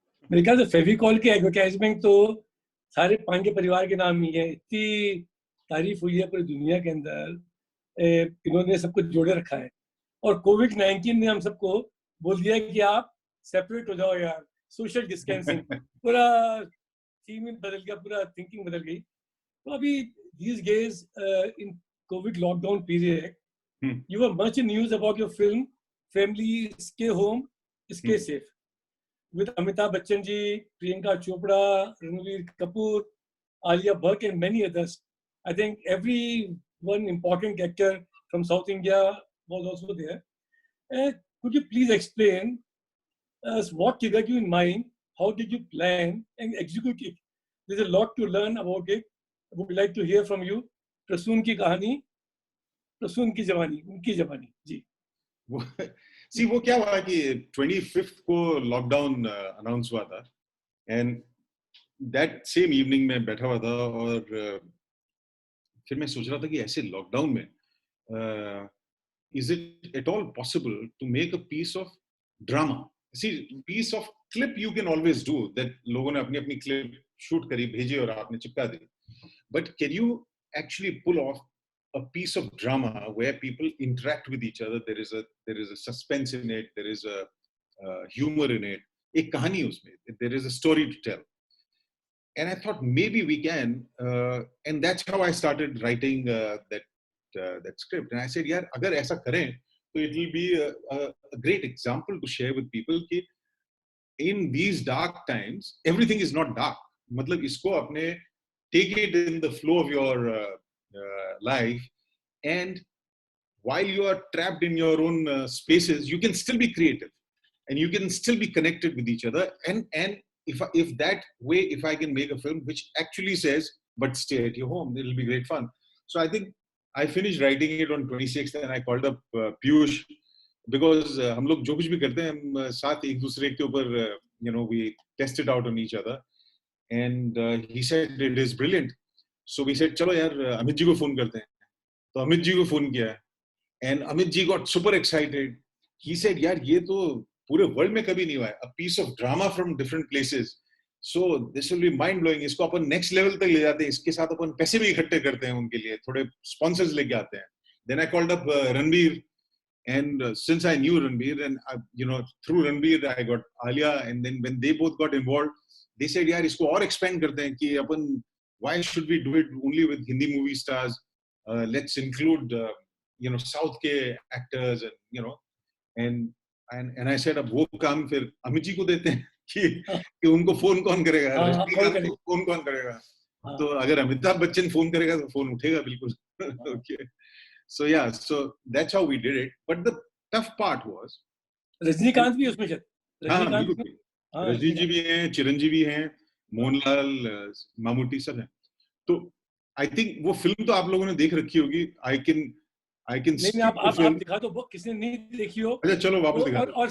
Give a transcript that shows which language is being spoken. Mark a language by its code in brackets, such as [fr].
[hi] मेरे ख्याल से फेविकॉल की एडवर्टाइजमेंट तो सारे पांडे परिवार के नाम ही है, इतनी तारीफ हुई है पूरी दुनिया के अंदर, इन्होंने सब कुछ जोड़े रखा है। और कोविड-19 ने हम सबको बोल दिया कि आप सेपरेट हो जाओ यार, सोशल डिस्टेंसिंग, पूरा थीम बदल गया, पूरा थिंकिंग बदल गई। तो अभी [en] these days in COVID lockdown period, you were much in news about your film Family Stay Home, Stay Safe, with Amitabh Bachchan ji, Priyanka Chopra, Ranveer Kapoor, Alia Bhatt, and many others. I think every one important actor from South India was also there. Could you please explain us what triggered you in mind? How did you plan and execute it? There's a lot to learn about it. I would like to hear from you. [hi] Prasoon की कहानी, प्रसून की जवानी, उनकी जवानी जी। [en] See, [hi] वो क्या हुआ कि 25th को लॉकडाउन अनाउंस हुआ था, [en] and that same evening [hi] मैं बैठा हुआ था और फिर मैं सोच रहा था कि ऐसे लॉकडाउन में [en] Is it at all possible to make a piece of drama? See, piece of clip you can always do that, [hi] लोगों ने अपनी अपनी क्लिप शूट करी, भेजी और आपने चिपका दी, [en] But can you actually pull off a piece of drama where people interact with each other? There is a suspense in it, there is a humor in it, [hi] ek kahani usme, [en] there is a story to tell. And I thought maybe we can, and that's how I started writing that script. And I said, [hi] yaar, agar aisa kare [en] so it will be a great example to share with people ki in these dark times everything is not dark. [hi] Matlab isko apne [en] take it in the flow of your life, and while you are trapped in your own spaces, you can still be creative and you can still be connected with each other. And if that way, if I can make a film which actually says, but stay at your home, it'll be great fun. So I think I finished writing it on 26th, and I called up Piyush, because [hi] हम लोग जो कुछ भी करते हैं हम साथ एक दूसरे के ऊपर [en] we test it out on each other. And he said it is brilliant. So we said, [hi] चलो यार अमित जी को फोन करते हैं. तो अमित जी को फोन किया, [en] and Amit ji got super excited. He said, [hi] यार ये तो पूरे वर्ल्ड में कभी नहीं हुआ है, [en] a piece of drama from different places. So this will be mind blowing. [hi] इसको अपन [en] next level [hi] तक ले जाते हैं, इसके साथ अपन पैसे भी इकट्ठे करते हैं उनके लिए, थोड़े sponsors लेके आते हैं. [en] Then I called up Ranveer, and since I knew Ranveer, and through Ranveer I got Alia, and then when they both got involved, they said, [hi] यार इसको और expand करते हैं कि अपन [en] why should we do it only with Hindi movie stars? Let's include [hi] South के actors, and I said अब वो काम फिर अमित जी को देते हैं कि उनको फोन कौन करेगा, रजनीकांत को फोन कौन करेगा, तो अगर अमिताभ बच्चन फोन करेगा तो फोन उठेगा बिल्कुल. [en] Okay. So yeah, so that's how we did it. But the tough part was [hi] Rajinikanth भी उसमें शायद, रजनी जी भी हैं, चिरंजीवी हैं, मोहनलाल, मामूटी सब हैं. तो आई थिंक वो फिल्म तो आप लोगों ने देख रखी होगी. [en] I can [hi] नहीं, आप दिखा दो, किसने नहीं देखी हो. अच्छा चलो वापस दिखा. और